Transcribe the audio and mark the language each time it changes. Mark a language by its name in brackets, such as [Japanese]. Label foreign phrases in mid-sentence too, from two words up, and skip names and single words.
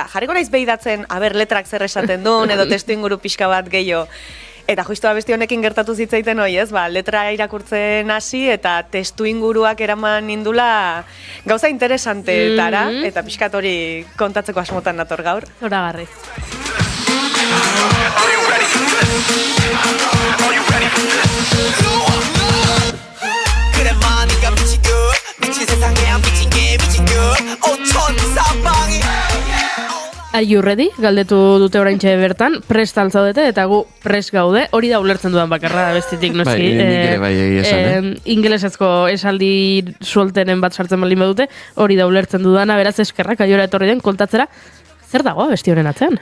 [Basque] Jarriko naiz behidatzen, letrak zer esaten duen, edo testu inguru pixka bat gehiago. Eta justu abesti honekin gertatu zitzaiten hoi, ez? Letra irakurtzen hasi eta testu inguruak eraman nindula gauza interesanteetara, eta pixkat hori kontatzeko asmotan nator gaur. Zoragarri. [English] Are you ready? [Basque] Galdetu dute oraintxe bertan, prest altzaudete eta gu prest gaude, hori da ulertzen dudan bakarra bestetik noski. Bai, esan, Ingelesezko esaldi sueltenen bat sartzen baldin badute, hori da ulertzen dudana, beraz eskerrak Aiora etorri den kontatzera. Zer dago abesti honen atzean?